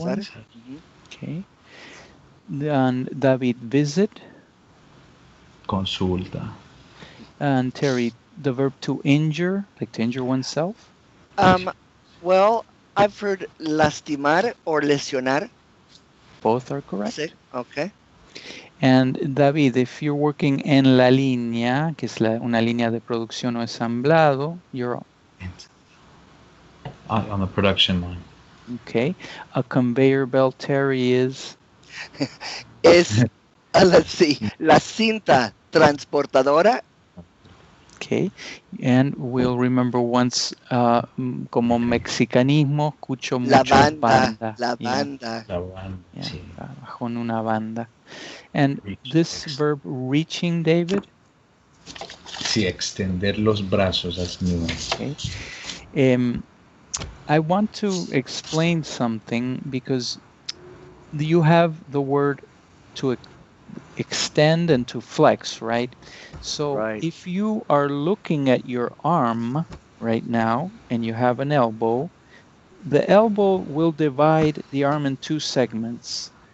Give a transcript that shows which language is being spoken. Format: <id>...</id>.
<en>one. Okay. And David, visit.</en> <es>Consulta.</es> <en>And Terry, the verb to injure, like to injure oneself. Well, I've heard lastimar or lesionar. Both are correct. Okay. And David, if you're working en la línea, que es una línea de producción o ensamblado, you're on the production line. Okay. A conveyor belt, Terry, is...</en> <es>Let's see, la cinta transportadora.</es> <en>Okay.</en> <es>And we'll remember once como mexicanismo, escucho mucho banda. La banda. Yeah, trabajó en una banda.</es> <en>And this verb reaching, David?</en> <es>Sí, extender los brazos así mismo.</es> <en>Okay. I want to explain something because you have the word to extend and to flex, right? So if you are looking at your arm right now and you have an elbow, the elbow will divide the arm in two segments.</en>